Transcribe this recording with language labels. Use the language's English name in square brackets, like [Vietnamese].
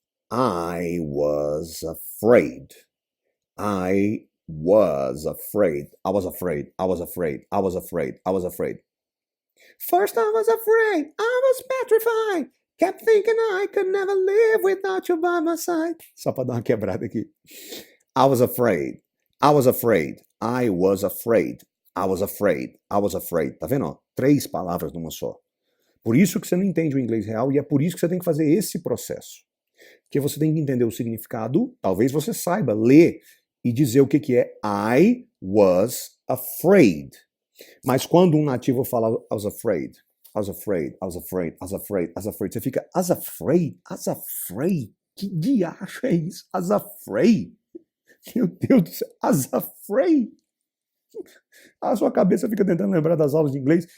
[English] I was afraid. I was afraid. I was afraid. I was afraid. I was afraid. I was afraid. First I was afraid. I was petrified. Kept thinking I could never live without you by my side. [Portuguese] Só para dar uma quebrada aqui. [English] I was afraid. I was afraid. I was afraid. I was afraid. I was afraid. [Portuguese] Tá vendo? Ó? 3 palavras numa só. Por isso que você não entende o inglês real e é por isso que você tem que fazer esse processo. Porque você tem que entender o significado, talvez você saiba ler e dizer o que é [English] I was afraid. [Portuguese] Mas quando um nativo fala [English] I was afraid, I was afraid, [Portuguese] I was afraid, I was afraid, I was afraid, você fica [English] as afraid, as afraid. [Portuguese] Que diacho é isso? [English] As afraid. [Portuguese] Meu Deus do céu, [English] as afraid. [Portuguese] A sua cabeça fica tentando lembrar das aulas de inglês.